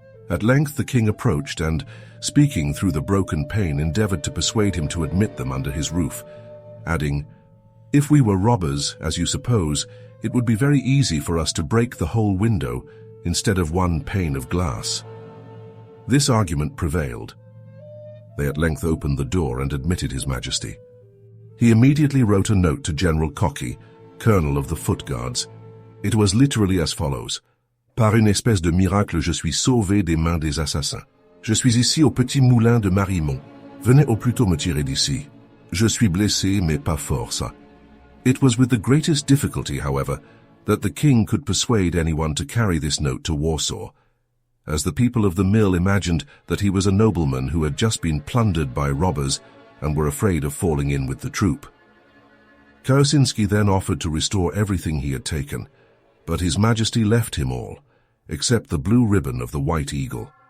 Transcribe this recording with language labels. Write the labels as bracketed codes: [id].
[en] At length the king approached and, speaking through the broken pane, endeavored to persuade him to admit them under his roof, adding, "If we were robbers, as you suppose, it would be very easy for us to break the whole window instead of one pane of glass." This argument prevailed. They at length opened the door and admitted His Majesty. He immediately wrote a note to General Coxe, colonel of the Foot Guards. [fr] It was literally as follows: "Par une espèce de miracle, je suis sauvé des mains des assassins. Je suis ici au petit moulin de Marimont. Venez au plus tôt me tirer d'ici. Je suis blessé, mais pas fort, ça." [en] It was with the greatest difficulty, however, that the king could persuade anyone to carry this note to Warsaw, as the people of the mill imagined that he was a nobleman who had just been plundered by robbers and were afraid of falling in with the troop. Kosinski then offered to restore everything he had taken, but His Majesty left him all, except the blue ribbon of the White Eagle.